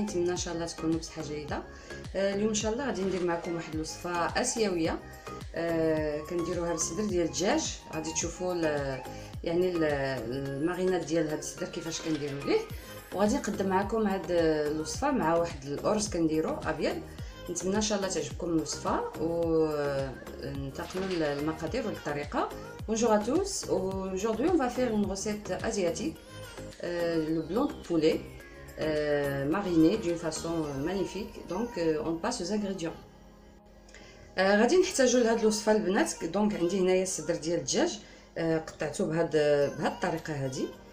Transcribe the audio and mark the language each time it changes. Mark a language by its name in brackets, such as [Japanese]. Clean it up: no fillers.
[Arabic] نتمنى ان شاء الله تكونوا بصحة جيدة. اليوم ان شاء الله غادي ندير معكم واحد الوصفة اسيوية كنديروها بالصدر ديال الدجاج. غادي تشوفوا يعني الماريناد ديال هذا الصدر كيفاش كنديروا ليه، وغادي نقدم معكم هاد الوصفة مع واحد الارز كنديرو ابيض. نتمنى ان شاء الله تعجبكم الوصفة وننتقلوا للمقادير والطريقة. [French] Bonjour à tous, aujourd'hui on va faire une recette asiatique, le blanc de poulet mariné d'une façon magnifique. Donc on passe aux ingrédients. [Arabic] غادي نحتاجوا لهاد الوصفه البنات. دونك عندي هنايا الصدر ديال الدجاج قطعته بهاد الطريقه هادي.